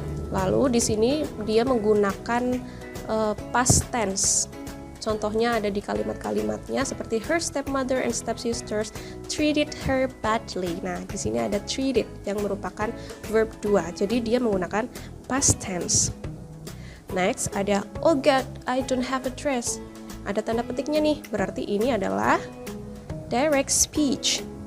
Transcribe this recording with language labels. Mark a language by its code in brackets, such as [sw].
[id] Lalu di sini dia menggunakan past tense. Contohnya ada di kalimat-kalimatnya seperti [en] her stepmother and stepsisters treated her badly. [id] Nah, di sini ada treated yang merupakan verb 2. Jadi dia menggunakan past tense. Next ada [en] oh God, I don't have a dress. [id] Ada tanda petiknya nih, berarti ini adalah direct speech.